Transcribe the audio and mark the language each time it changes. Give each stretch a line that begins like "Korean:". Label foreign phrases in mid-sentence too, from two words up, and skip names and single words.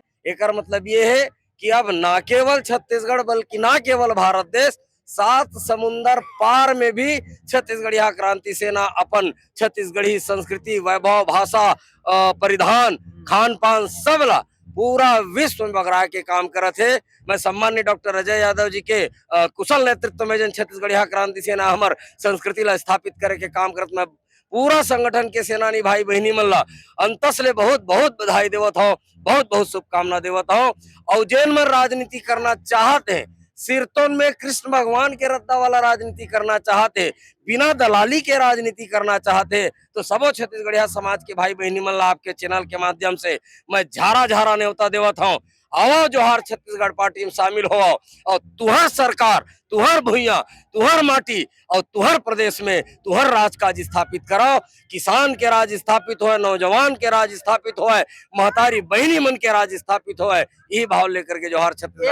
Chhattisgarhi: एकर मतलब ये है कि अब ना केवल छत्तीसगढ़ बल्कि ना केवल भारत देश, 7 समुंदर पार में भी छत्तीसगढ़िया क्रांति सेना अपन छत्तीसगढ़ी संस्कृति, वैभव, भाषा, परिधान, खान पान सब ला पूरा विश्व में बगरा के काम करत है। मैं सम्मान्य डॉक्टर अजय यादव जी के कुशल नेतृत्व में जन छत्तीसगढ़िया क्रांति सेना हमार संस्कृति ला स्थापित करे के काम करत मैं पूरा संगठन के सेनानी भाई बहनी मन ला अंतस ले बहुत बहुत बधाई देवत हो, बहुत बहुत शुभकामना देवत हो। और जैन मन राजनीति करना चाहते हैं, सिरतोन में कृष्ण भगवान के रद्दा वाला राजनीति करना चाहते, बिना दलाली के राजनीति करना चाहते, तो सबो छत्तीसगढ़िया समाज के भाई बहनी मन ला आपके चैनल के माध्यम से मैं झारा झारा न्योता देवत हूँ। आओ जोहार छत्तीसगढ़ पार्टी में शामिल हो और तुहर सरकार, तुहर भुइया, तुहर माटी और तुहर प्रदेश में तुहर राज काज स्थापित करो। किसान के राज स्थापित हो, नौजवान के राज स्थापित हो, महतारी बहनी मन के राज स्थापित हो, यही भाव लेकर के जोहार छत्तीसगढ़